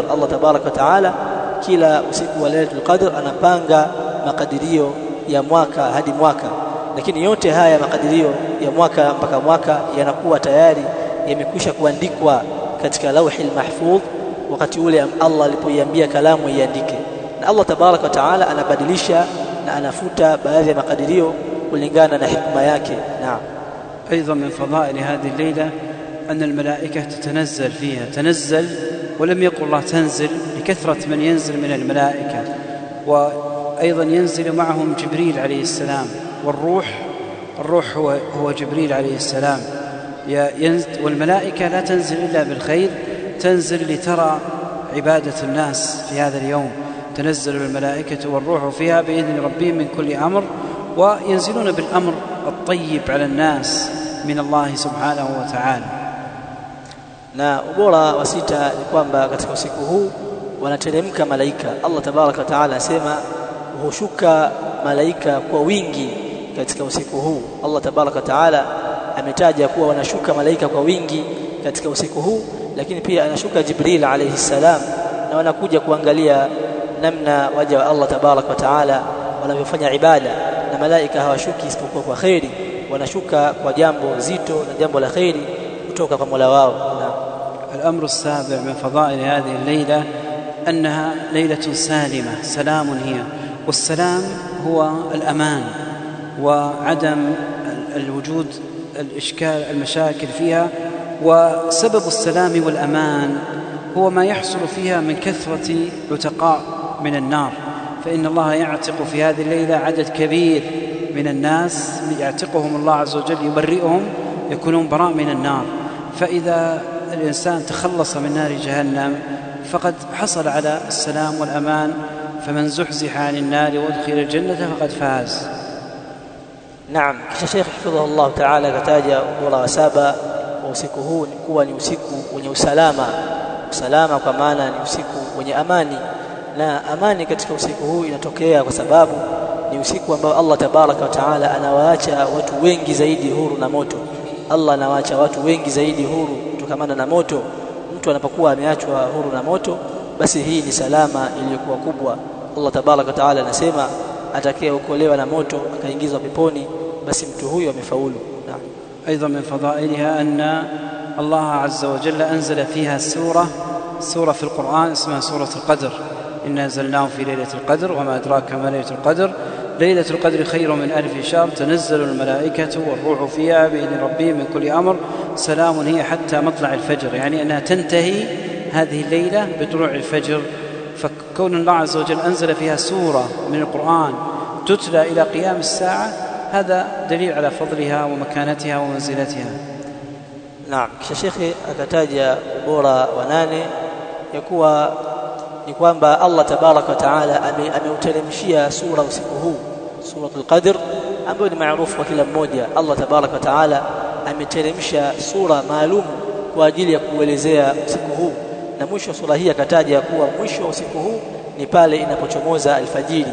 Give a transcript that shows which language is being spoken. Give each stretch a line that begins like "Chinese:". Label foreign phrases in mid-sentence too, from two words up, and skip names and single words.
Arabic: الله تبارك وتعالى
Swahili: kila usiku wa Lailatul Qadr anapanga makadirio ya mwaka hadi mwaka, lakini yote haya makadirio ya mwaka mpaka mwaka yanakuwa tayari yamekwisha kuandikwa katika
Arabic: اللوح المحفوظ
Swahili: wakati ule Allah alipoiambia kalamu iandike. Na
Arabic: الله تبارك وتعالى
Swahili: anabadilisha na anafuta baadhi ya makadirio kulingana na hikma yake. Naam.
Arabic: أيضا من فضائل هذه الليلة أن الملائكة تتنزل فيها، تنزل ولم يقل الله تنزل لكثرة من ينزل من الملائكة، وأيضا ينزل معهم جبريل عليه السلام، والروح هو جبريل عليه السلام. والملائكة لا تنزل إلا بالخير، تنزل لترى عبادة الناس في هذا اليوم. تنزل الملائكة والروح فيها بإذن ربهم من كل أمر، وينزلون بالأمر الطيب على الناس من الله سبحانه وتعالى.
Swahili: Na ubora wa sita ni kwamba katika usiku huu wanateremka malaika.
Arabic: الله تبارك وتعالى
Swahili: asema hushuka malaika kwa wingi katika usiku huu.
Arabic: الله تبارك وتعالى
Swahili: ametaja kuwa wanashuka malaika kwa wingi katika usiku huu, lakini pia anashuka Jibril
Arabic: عليه السلام,
Swahili: na wanakuja kuangalia namna waja wa
Arabic: الله تبارك وتعالى
Swahili: wanavyofanya ibada. Na malaika hawashuki isipokuwa kwa khairi, wanashuka kwa jambo zito na jambo la khairi kutoka kwa Mola wao.
Arabic: الأمر السابع من فضائل هذه الليلة أنها ليلة سالمة، سلام هي، والسلام هو الأمان وعدم الوجود الإشكال المشاكل فيها. وسبب السلام والأمان هو ما يحصل فيها من كثرة عتقاء من النار، فإن الله يعتق في هذه الليلة عدد كبير من الناس، يعتقهم الله عز وجل، يبرئهم، يكونون براء من النار. فإذا الإنسان تخلص من نار جهنم فقد حصل على السلام والأمان، فمن زحزح عن النار وادخل الجنة فقد فاز.
Swahili: Naam, kisha Sheikh
Arabic: حفظه الله تعالى
Swahili: kataja ubora wa saba wa usiku huu ni kuwa ni usiku wenye usalama kwa maana ni usiku wenye amani, na amani katika usiku huu inatokea kwa sababu ni usiku ambao
Arabic: الله تبارك وتعالى
Swahili: anawaacha watu wengi zaidi huru na moto. Allah anawaacha watu wengi zaidi huru kutokamana na moto. Mtu anapokuwa ameachwa huru na moto, basi hii ni salama iliyokuwa kubwa.
Arabic: الله تبارك وتعالى
Swahili: anasema atakayeokolewa na moto akaingizwa peponi, basi mtu huyo amefaulu. Naam.
Arabic: أيضا من فضائلها أن الله عز وجل أنزل فيها سورة في القرآن اسمها سورة القدر. إنا أنزلناه في ليلة القدر وما أدراك ما ليلة القدر. ليلة القدر خير من 1000 شهر تنزل الملائكة والروح فيها بإذن ربهم من كل أمر سلام هي حتى مطلع الفجر، يعني أنها تنتهي هذه الليلة بطلوع الفجر. فكون الله عز وجل أنزل فيها سورة من القرآن تتلى إلى قيام الساعة هذا دليل على فضلها ومكانتها ومنزلتها.
Swahili: Naam, kisha Sheikh akataja ubora wa 8 ya kuwa ni kwamba
Arabic: الله تبارك وتعالى
Swahili: ameuteremshia sura usiku huu, suratul Qadr, ambayo ni maarufu kwa kila mmoja.
Arabic: الله تبارك وتعالى
Swahili: ameteremsha sura maalum kwa ajili ya kuelezea usiku huu, na mwisho wa sura hii akataja kuwa mwisho wa usiku huu ni pale inapochomoza alfajiri.